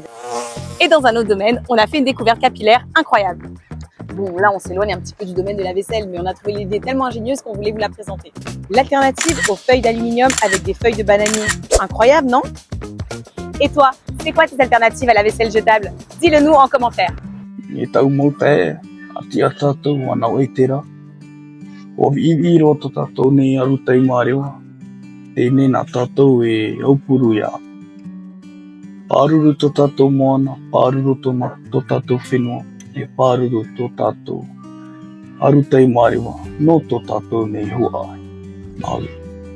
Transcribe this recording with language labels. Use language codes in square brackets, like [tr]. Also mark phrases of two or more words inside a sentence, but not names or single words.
[fr] Et dans un autre domaine, on a fait une découverte capillaire incroyable. Bon, là, on s'éloigne un petit peu du domaine de la vaisselle, mais on a trouvé l'idée tellement ingénieuse qu'on voulait vous la présenter. L'alternative aux feuilles d'aluminium avec des feuilles de bananier. Incroyable, non? Et toi, c'est quoi tes alternatives à la vaisselle jetable? Dis-le nous en commentaire. [ty] Paruru to tatou moana, paruru to tatou whenua, e paruru to tatou arutai marewa, no to tatou nei hua ai.